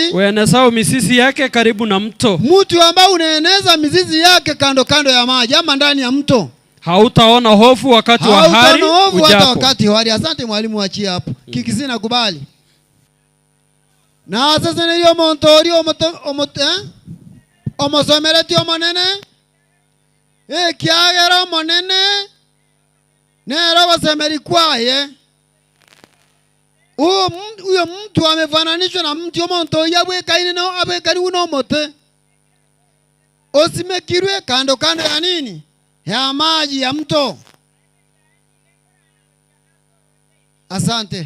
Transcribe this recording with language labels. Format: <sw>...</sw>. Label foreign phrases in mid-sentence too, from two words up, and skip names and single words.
<sw>Uenezao mizizi yake karibu na mto. Mtu ambaye unaeneza mizizi yake kando ya maji ama ndani ya mto. Hautaona hofu wakati wa hari ujapo. Hautaona hofu hata wakati wa hari. Asante mwalimu, achia hapo. Kikisi nakubali. Na sasa ni hiyo</sw> <guz>montori omosomereti omonene kiagera omonene nero basemeri kwaye.</guz> <sw>Huyo mtu amefananishwa na mti</sw> <guz>omontori abwekari uno mote osimekirwe</guz> <sw>kando ya nini, ya maji ya mto. Asante.</sw>